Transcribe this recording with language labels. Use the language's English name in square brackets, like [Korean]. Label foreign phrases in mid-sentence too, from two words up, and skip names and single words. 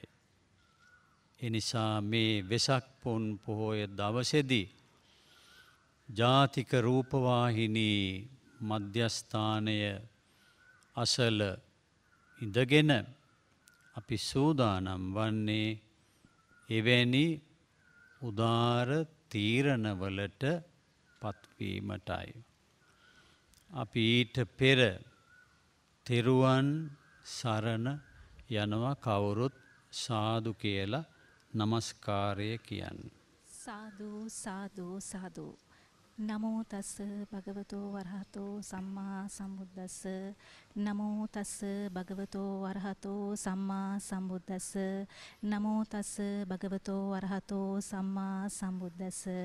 [Sinhala] එනිසා මේ වෙසක් පුන් පොහොය දවසේදී ජාතික රූපවාහිනී මධ්‍යස්ථානය අසල ඉඳගෙන අපි සූදානම් වන්නේ එවැනි උදාර තීරණවලට පත්වීමටයි. අපි ඊට පෙර තෙරුවන් සරණ යනවා කවුරුත් සාදු කියලා නමස්කාරය කියන්නේ. සාදු සාදු සාදු. [Pali] නමෝ තස් භගවතෝ වරහතෝ සම්මා සම්බුද්දස්ස. නමෝ තස් භගවතෝ වරහතෝ සම්මා සම්බුද්දස්ස. නමෝ තස් භගවතෝ වරහතෝ සම්මා සම්බුද්දස්ස.